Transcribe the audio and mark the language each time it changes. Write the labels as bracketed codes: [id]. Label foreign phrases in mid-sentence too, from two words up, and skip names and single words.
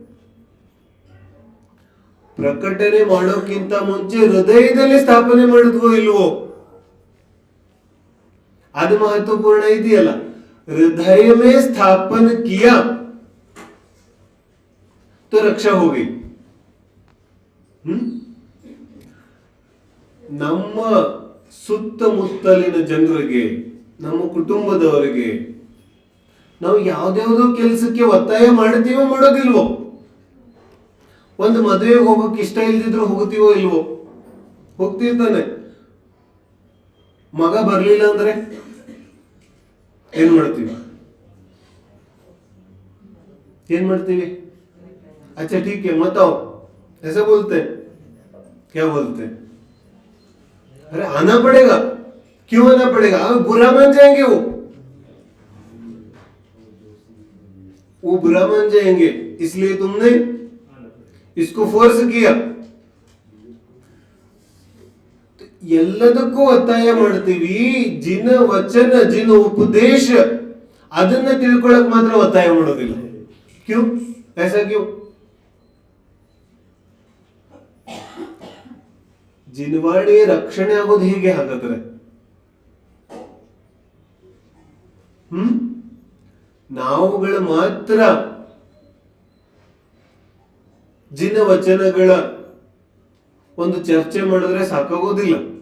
[kn] ಪ್ರಕಟಣೆ ಮಾಡೋಕ್ಕಿಂತ ಮುಂಚೆ ಹೃದಯದಲ್ಲಿ ಸ್ಥಾಪನೆ ಮಾಡಿದ್ವೋ ಇಲ್ವೋ ಅದು महत्वपूर्ण ಇದೆಯಲ್ಲ. [hi] हृदय में स्थापन किया तो रक्षा हो गई. [kn] ನಮ್ಮ ಸುತ್ತಮುತ್ತಲಿನ ಜನರಿಗೆ, ನಮ್ಮ ಕುಟುಂಬದವರಿಗೆ ನಾವು ಯಾವ್ದಾವುದೋ ಕೆಲಸಕ್ಕೆ ಒತ್ತಾಯ ಮಾಡ್ತೀವೋ ಮಾಡೋದಿಲ್ವೋ? ಒಂದು ಮದುವೆಗೆ ಹೋಗೋಕೆ ಇಷ್ಟ ಇಲ್ದಿದ್ರು ಹೋಗ್ತೀವೋ ಇಲ್ವೋ? ಹೋಗ್ತಿರ್ತಾನೆ. ಮಗ ಬರ್ಲಿಲ್ಲ ಅಂದ್ರೆ ಏನ್ ಮಾಡ್ತೀವಿ? [hi] अच्छा ठीक है मत आओ, ऐसा बोलते हैं. क्या बोलते हैं? अरे आना पड़ेगा. क्यों आना पड़ेगा? बुरा मान जाएंगे, वो बुरा मान जाएंगे, इसलिए तुमने इसको फोर्स किया. [kn] ಎಲ್ಲದಕ್ಕೂ ಒತ್ತಾಯ ಮಾಡ್ತೀವಿ. ಜಿನ ವಚನ, ಜಿನ ಉಪದೇಶ ಅದನ್ನ ತಿಳ್ಕೊಳಕ್ ಮಾತ್ರ ಒತ್ತಾಯ ಮಾಡೋದಿಲ್ಲ. [hi] क्यों ऐसा क्यों? [kn] ಜಿನವಾಣಿ ರಕ್ಷಣೆ ಆಗೋದು ಹೀಗೆ. ಹಾಗಾದ್ರೆ ನಾವುಗಳು ಮಾತ್ರ ಜಿನ ವಚನಗಳ ಒಂದು ಚರ್ಚೆ ಮಾಡಿದ್ರೆ ಸಾಕಾಗೋದಿಲ್ಲ.